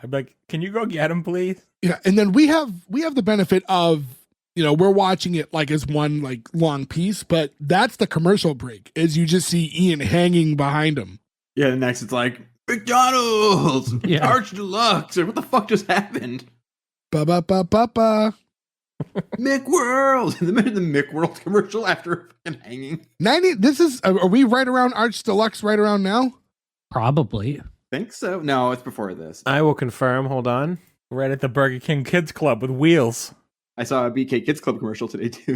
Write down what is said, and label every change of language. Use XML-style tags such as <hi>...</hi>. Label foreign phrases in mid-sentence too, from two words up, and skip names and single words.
<en>I'd be like, can you go get him, please? Yeah. And then we have the benefit of, we're watching it like as one like long piece, but that's the commercial break as you just see Ian hanging behind him. Yeah. And next it's like, McDonald's, Arch Deluxe, or what the fuck just happened? Ba-ba-ba-ba-ba. McWorld. In the middle of the McWorld commercial after fucking hanging. 90. Are we right around Arch Deluxe right around now? Probably. Think so. No, it's before this. I will confirm. Hold on. Right at the Burger King Kids Club with wheels. I saw a BK Kids Club commercial today too.</en>